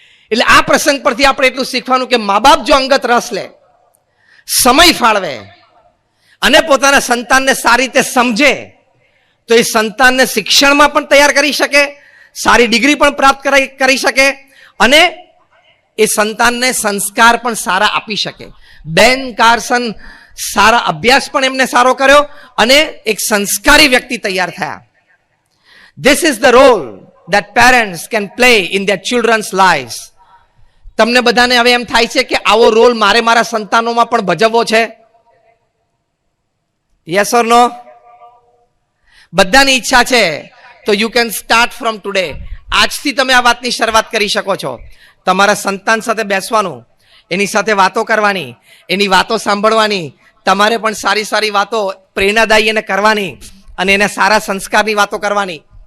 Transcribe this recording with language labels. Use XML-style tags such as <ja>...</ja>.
<gu>એટલે આ પ્રસંગ પરથી આપણે એટલું શીખવાનું કે મા બાપ જો અંગત રસ લે, સમય ફાળવે અને પોતાના સંતાનને સારી રીતે સમજે, તો એ સંતાનને શિક્ષણમાં પણ તૈયાર કરી શકે, સારી ડિગ્રી પણ પ્રાપ્ત કરી શકે અને એ સંતાનને સંસ્કાર પણ સારા આપી શકે. બેન કાર્સન સારા અભ્યાસ પણ એમને સારો કર્યો અને એક સંસ્કારી વ્યક્તિ તૈયાર થયા.</gu> <en>This is the role that parents can play in their children's lives.</en> <gu>તમને બધાને હવે એમ થાય છે કે આવો રોલ મારે મારા સંતાનોમાં પણ ભજવવો છે?</gu> <en>Yes or no?</en> <gu>બધાની ઈચ્છા છે. તો</gu> <en>You can start from today.</en> <gu>આજથી તમે આ વાતની શરૂઆત કરી શકો છો. તમારા સંતાન સાથે બેસવાનું, એની સાથે વાતો કરવાની, એની વાતો સાંભળવાની, તમારે પણ સારી સારી વાતો પ્રેરણાદાયી એને કરવાની અને એને સારા સંસ્કારની વાતો કરવાની.</gu>